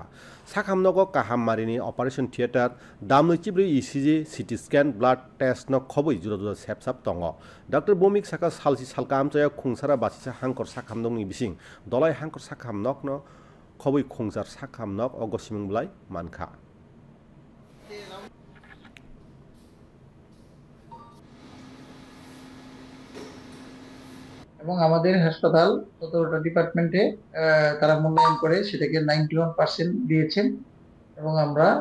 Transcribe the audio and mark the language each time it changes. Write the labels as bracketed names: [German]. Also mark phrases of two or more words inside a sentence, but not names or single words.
[Kok Borok] Sakam Nogo Kaham Marini [English] Operation Theater, [Kok Borok] Damnu Chibri ECG, [English] CT scan, blood test [Kok Borok] no Kobo Judo Sepsap Tongo. Dr. Bomik Saka Salsi Salkam Jaya Kungsara Basisa Hankor Sakam Dong ni Bising. Dolai Hankor Sakam Nok no Kobo Kungsar Sakam Nok o Gosim Blai Manka. [Bangla] এবং আমাদের হাসপাতাল ১৭টা ডিপার্টমেন্টে তারা মূল্যায়ন করে সেটাকে 91% দিয়েছেন এবং আমরা